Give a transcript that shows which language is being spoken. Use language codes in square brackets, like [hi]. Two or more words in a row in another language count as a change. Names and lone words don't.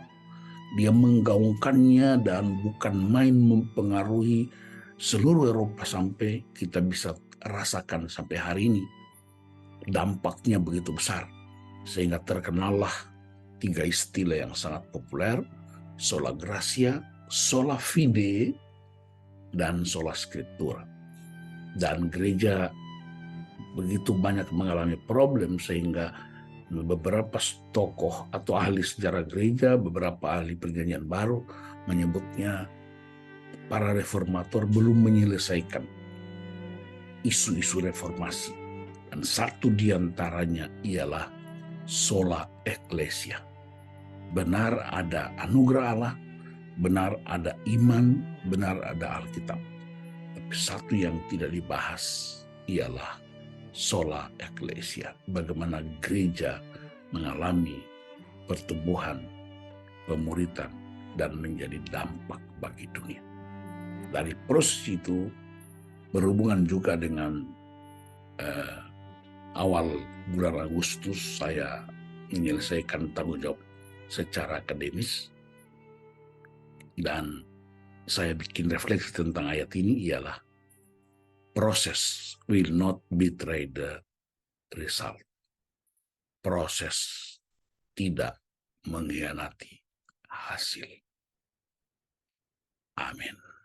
[id] Dia menggaungkannya dan bukan main mempengaruhi seluruh Eropa sampai kita bisa rasakan sampai hari ini. Dampaknya begitu besar. Sehingga terkenallah 3 istilah yang sangat populer, [la] sola gratia, sola fide, [id] dan [la] sola scriptura. [id] Dan gereja begitu banyak mengalami problem sehingga beberapa tokoh atau ahli sejarah gereja, beberapa ahli perjanjian baru menyebutnya para reformator belum menyelesaikan isu-isu reformasi. Dan satu diantaranya ialah [la] sola ecclesia. [id] Benar ada anugerah Allah, benar ada iman, benar ada Alkitab. Tapi satu yang tidak dibahas ialah [la] sola ecclesia. [id] Bagaimana gereja mengalami pertumbuhan, pemuritan, dan menjadi dampak bagi dunia. Dari proses itu berhubungan juga dengan awal bulan Agustus saya menyelesaikan tanggung jawab secara akademis, dan saya bikin refleksi tentang ayat ini ialah proses [en] will not betray the result. [id] Proses tidak mengkhianati hasil. Amin.